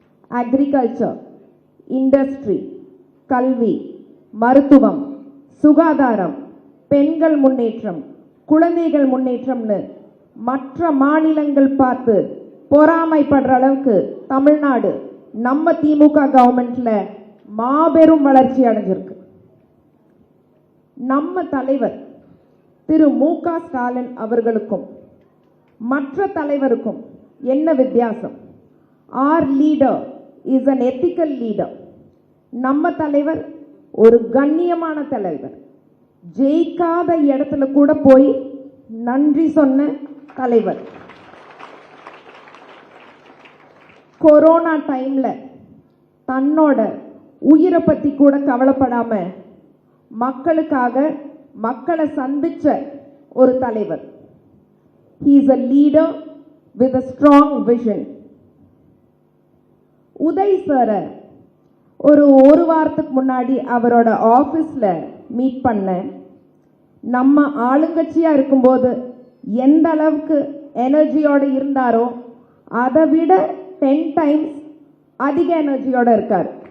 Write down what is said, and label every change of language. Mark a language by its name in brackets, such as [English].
[Tamil] Agriculture, industry, கல்வி, மருத்துவம், சுகாதாரம், பெண்கள் முன்னேற்றம், குழந்தைகள் முன்னேற்றம்னு மற்ற மாநிலங்கள் பார்த்து பொறாமைப்படுற அளவுக்கு தமிழ்நாடு நம்ம திமுக கவர்மெண்ட்ல மாபெரும் வளர்ச்சி அடைஞ்சிருக்கு. நம்ம தலைவர் திரு மு.க. ஸ்டாலின் அவர்களுக்கும் மற்ற தலைவருக்கும் என்ன வித்தியாசம்? [English] Our leader is an ethical leader. [Tamil] நம்ம தலைவர் ஒரு கண்ணியமான தலைவர். ஜெயிக்காத இடத்துல கூட போய் நன்றி சொன்ன தலைவர். கொரோனா டைம்ல தன்னோட உயிரை பத்தி கூட கவலைப்படாம மக்களுக்காக மக்களை சந்திச்ச ஒரு தலைவர். [English] He is a leader with a strong vision. [Tamil] Uday சாரை ஒரு வாரத்துக்கு முன்னாடி அவரோட ஆஃபீஸில் மீட் பண்ணேன். நம்ம ஆளுங்கட்சியாக இருக்கும்போது எந்த அளவுக்கு எனர்ஜியோடு இருந்தாரோ அதை விட 10 டைம்ஸ் அதிக எனர்ஜியோடு இருக்கார்.